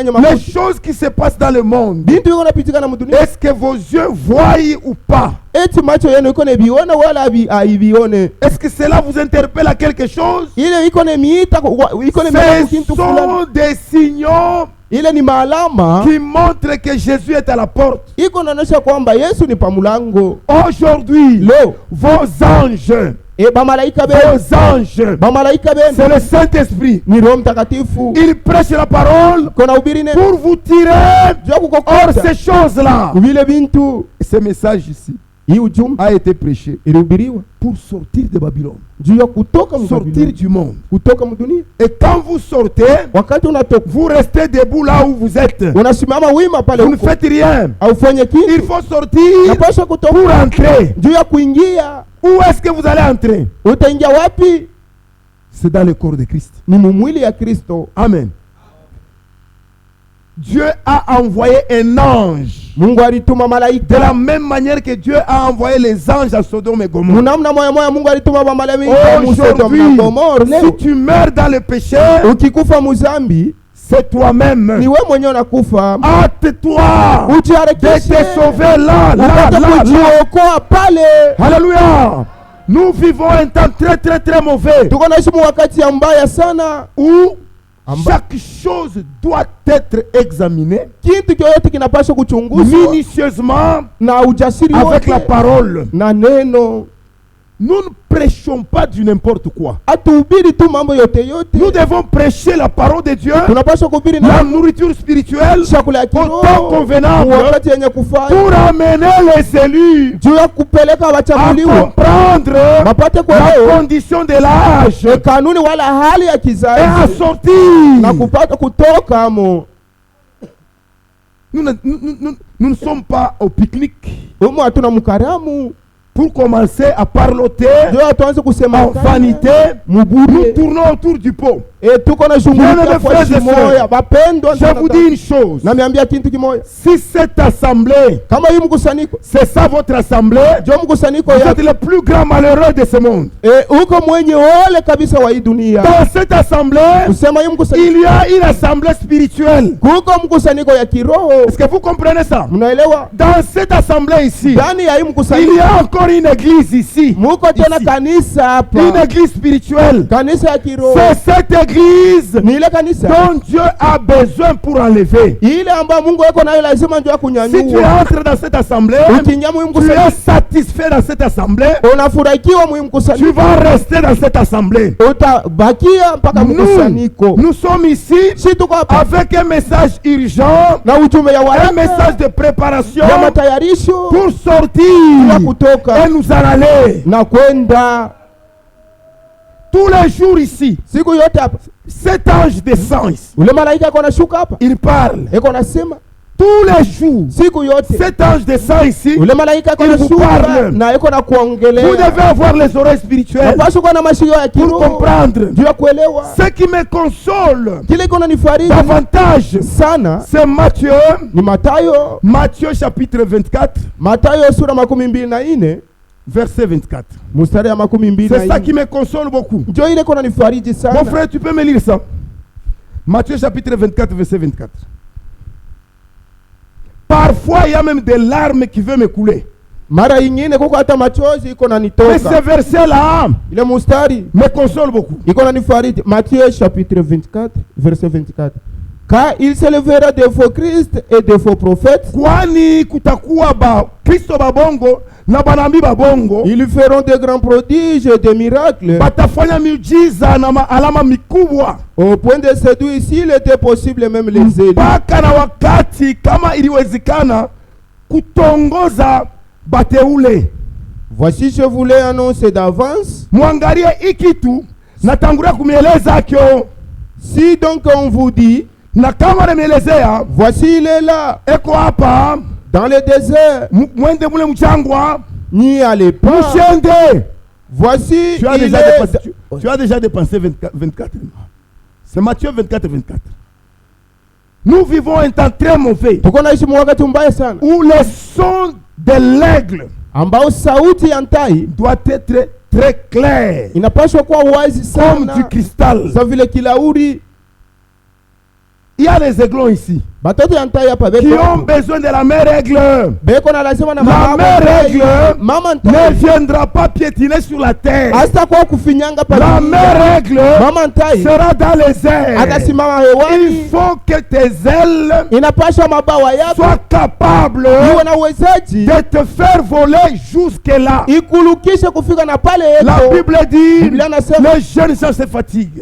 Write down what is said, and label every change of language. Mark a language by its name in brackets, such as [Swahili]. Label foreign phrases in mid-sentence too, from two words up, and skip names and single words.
[French] Les mafuta. choses qui se passent dans le monde, [Swahili] Bintu iko napitika na mdunia, [French] est-ce que vos yeux voient ou pas? [Swahili] eti macho yenu iko nebiona wala haibione? [French] Est-ce que cela vous interpelle à quelque chose? [Swahili] Ile iko nemiita iko nemiita [French] Ce [Swahili] kintu fulani, [French] sont des signaux [Swahili] ile ni maalama [French] qui montrent que Jésus est à la porte. [Swahili] iko naonyesha kwamba Yesu ni pamulango. [French] Aujourd'hui, [Swahili] Leo [French] vos anges, [Swahili] bamalaika benu, [French] vos anges, [Swahili] bamalaika [French] c'est [Swahili] benu [French] le Saint-Esprit. [Swahili] ni Roho Mtakatifu [French] Il prêche la parole [Swahili] kona ubiri neno [French] pour vous tirer [Swahili] juu ya [French] hors [Swahili] kukokota [French] ces choses-là. [Swahili] vile bintu. [French] Ce message ici [Swahili] Hii ujumbe [French] a été prêché [Swahili] ilihubiriwa [French] pour sortir de Babylone, [Swahili] juu ya kutoka [French] sortir [Swahili] mbabiloni, [French] du monde. [Swahili] kutoka mdunia. [French] Et quand vous sortez, [Swahili] Wakati unatoka [French] vous restez debout là où vous êtes. [Swahili] unasimama wima pale [French] Vous ne [Swahili] huko, [French] faites rien. [Swahili] aufanye [French] Il [Swahili] kitu, [French] faut sortir [Swahili] napaswa [French] pour [Swahili] kutoka [French] entrer. [Swahili] juu ya kuingia. [French] Où est-ce que vous allez entrer? [Swahili] Utaingia wapi? [French] C'est dans le corps de Christ. [Swahili] Ni mumwili ya Kristo. [French] Amen. Dieu a envoyé un ange. [Swahili] Mungu alituma [French] De [Swahili] malaika [French] la même manière que Dieu a envoyé les anges à Sodome et Gomorrhe. [Swahili] munamna moya moya. Mungu alituma bamalaika mu Sodoma [French] Aujourd'hui, [Swahili] na Gomora. [French] si [Swahili] Leo [French] tu meurs dans le péché, [Swahili] ukikufa muzambi, [French] c'est toi-même. [Swahili] ni we mwenyewe unakufa. [French] Hâte-toi de [Swahili] Ujiharakishe [French] te sauver là, là, [Swahili] upate [French] là, là. [Swahili] kujiokoa pale. [French] Alléluia. Nous vivons un temps très, très, très mauvais [Swahili] Tuko naishi mu wakati ya mbaya sana, [French] où chaque chose doit être examinée [Swahili] kitu kyoyote kinapaswa kuchunguzwa [French] minutieusement [Swahili] na ujasiri [French] avec la [Swahili] wote [French] parole. [Swahili] na neno. [French] Nous ne prêchons pas du n'importe quoi. [Swahili] Hatuhubiri tu mambo yote [French] Nous [Swahili] yote, [French] devons prêcher la parole de Dieu, [Swahili] tunapaswa kuhubiri [French] la [Swahili] na [French] nourriture spirituelle, [Swahili] chakula ya [French] au temps [Swahili] kiroho [French] convenable, [Swahili] wakati yenye kufanya, [French] pour amener les élus [Swahili] juu ya kupeleka [French] à [Swahili] wachaguliwa [French] comprendre [Swahili] wapate [French] la [Swahili] kuelewa [French] condition de l'âge [Swahili] kanuni wala hali ya [French] et à [Swahili] kizazi na [French] sortir. [Swahili] kupata kutoka mo. [French] Nous ne sommes pas au pique-nique [Swahili] Umu hatuna mkaramu [French] pour commencer à parloter [Swahili] juu tuanze kusema [French] en vanité. Nous [Swahili] muburi. [French] tournons autour du pot. [Swahili] Tuko na shungulika kwa [French] Frères et [Swahili] shimoya bapendwa. [French] Je vous dis une chose. [Swahili] Namiambia kintu kimoya, [French] Si cette assemblée, [Swahili] kama hii mkusanyiko [French] c'est ça votre assemblée, [Swahili] jo mkusanyiko [French] vous [Swahili] ya [French] êtes le plus grand malheureux de ce monde. [Swahili] uko mwenye ole kabisa wa hii dunia. [French] Dans cette assemblée, [Swahili] Kusema hii mkusanyiko [French] il y a une assemblée spirituelle. [Swahili] kuko mkusanyiko ya kiroho. [French] Est-ce que vous comprenez ça? [Swahili] Mnaelewa? [French] Dans cette assemblée ici, [Swahili] Ndani ya hii [French] il [Swahili] mkusanyiko [French] y a encore une église ici. [Swahili] muko tena [French] Ici. [Swahili] kanisa hapa, [French] Une église spirituelle. [Swahili] kanisa ya kiroho. [French] C'est cette église [Swahili] Ni ile kanisa [French] dont Dieu a besoin pour enlever. [Swahili] ile ambayo Mungu yuko nayo lazima ndio [French] Si tu [Swahili] kunyanyua. [French] entres dans cette assemblée, [Swahili] Ukiingia mu [French] tu es [Swahili] mkusanyiko [French] satisfait dans cette assemblée, [Swahili] unafurahikiwa mu [French] tu [Swahili] mkusanyiko, [French] vas rester dans cette assemblée. [Swahili] utabakia mpaka mkusanyiko. [French] Nous sommes ici [Swahili] Si tuko hapa [French] avec un message urgent, [Swahili] na ujumbe ya [French] un [Swahili] waraka [French] message de préparation [Swahili] ya matayarisho [French] pour [Swahili] ya [French] sortir [Swahili] kutoka [French] et nous en aller. [Swahili] na kwenda. [French] tous les jours ici, [Swahili] siku yote hapa [French] cet ange descend ici. [Swahili] ule malaika iko nashuka hapa [French] Il parle. [Swahili] iko nasema [French] Tous les jours, [Swahili] siku yote [French] cet ange descend ici. [Swahili] ule malaika iko [French] Il vous [Swahili] nashuka [French] parle. [Swahili] na iko na [French] Vous [Swahili] kuongelea. [French] devez avoir les oreilles spirituelles [Swahili] Napaswa kuwa na mashio ya [French] pour [Swahili] kiroho [French] comprendre. [Swahili] ndio ya kuelewa. [French] Ce qui me console [Swahili] Kile iko nanifariji [French] davantage, [Swahili] sana [French] c'est Matthieu, [Swahili] ni Mathayo, [French] Matthieu chapitre 24, [Swahili] Mathayo sura 24 [French] verset 24. [Swahili] mstari ya 24. [French] C'est ça qui me console beaucoup. [Swahili] Ndio ile iko nanifariji [French] Mon [Swahili] sana. [French] frère, tu peux me lire ça? Matthieu chapitre 24, verset 24. Parfois, il y a même des larmes qui veulent me couler. [Swahili] Mara ingine kuko hata machozi iko [French] Mais ce [Swahili] nanitoka. [French] verset-là [Swahili] Ile mstari [French] me console beaucoup. [Swahili] iko nanifariji. [French] Matthieu chapitre 24 verset 24. Car il s'élèvera de faux Christ et de faux prophètes. [Swahili] Kwani kutakuwa ba Kristo babongo na banambi babongo [French] Ils feront de grands prodiges et des miracles [Swahili] batafanya miujiza na alama mikubwa [French] au point de séduire s'il était possible même les élus. [Swahili] mpaka na wakati kama iliwezekana kutongoza bateule. [French] Voici, je voulais annoncer d'avance. [Swahili] Mwangalie hii kitu natangulia kumieleza kyo, [French] Si donc on vous dit, [Swahili] na kama nimeelezea [French] voici il est là, [Swahili] eko hapa, [French] dans le désert, [Swahili] mwende mule mchangwa [French] n'y allez pas. [Swahili] mushende. [French] Voici Tu as il déjà est. dépensé, tu as déjà dépensé 24. C'est Matthieu 24, 24. Nous vivons un temps très mauvais [Swahili] Tuko naishi wakati mbaya sana [French] où le son de l'aigle [Swahili] ambao sauti ya tai [French] doit être très clair, [Swahili] inapaswa kuwa wazi [French] comme du [Swahili] sana, [French] cristal. [Swahili] sa vile kilauri. [French] Il y a les aiglons ici [Swahili] Batoto ya tai hapa [French] qui [Swahili] beko [French] ont besoin de la mère aigle. [Swahili] beko na lazima na [French] La [Swahili] mama [French] mère [Swahili] tai. [French] aigle [Swahili] Mama [French] ne [Swahili] tai [French] viendra pas piétiner sur la terre. [Swahili] hasta kwa kufinyanga pa [French] La [Swahili] dunia. [French] mère aigle [Swahili] Mama tai [French] sera dans les airs. [Swahili] atasimama [French] Il [Swahili] hewani, [French] faut que tes ailes [Swahili] inapaswa mabawa yako [French] soient capables [Swahili] iwe na uwezaji [French] de te faire voler jusque là. [Swahili] ikulukishe kufika na pale [French] La [Swahili] yako. [French] Bible dit [Swahili] Biblia inasema [French] les jeunes gens se fatiguent,